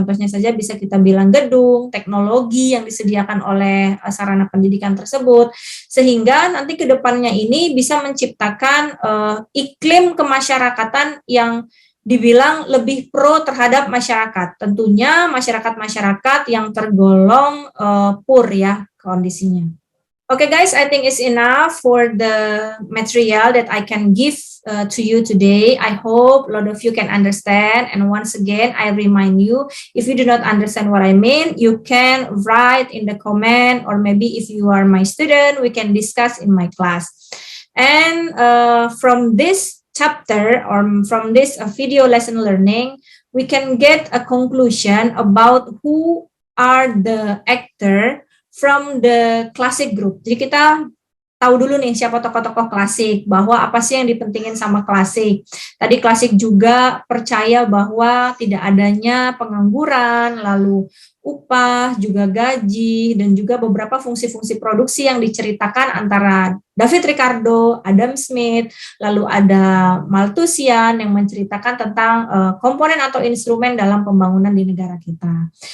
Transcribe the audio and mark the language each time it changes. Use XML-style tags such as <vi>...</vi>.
<id>Contohnya saja bisa kita bilang gedung, teknologi yang disediakan oleh sarana pendidikan tersebut, sehingga nanti ke depannya ini bisa menciptakan iklim kemasyarakatan yang dibilang lebih pro terhadap masyarakat. Tentunya masyarakat-masyarakat yang tergolong poor ya kondisinya.</id> <en>Okay guys, I think it's enough for the material that I can give to you today. I hope a lot of you can understand. And once again, I remind you, if you do not understand what I mean, you can write in the comment, or maybe if you are my student, we can discuss in my class. And from this chapter or from this video lesson learning, we can get a conclusion about who are the actor from the classic group.</en> <id>Jadi kita tahu dulu nih siapa tokoh-tokoh klasik, bahwa apa sih yang dipentingin sama klasik. Tadi klasik juga percaya bahwa tidak adanya pengangguran, lalu upah, juga gaji, dan juga beberapa fungsi-fungsi produksi yang diceritakan antara David Ricardo, Adam Smith, lalu ada Malthusian yang menceritakan tentang komponen atau instrumen dalam pembangunan di negara kita.</id>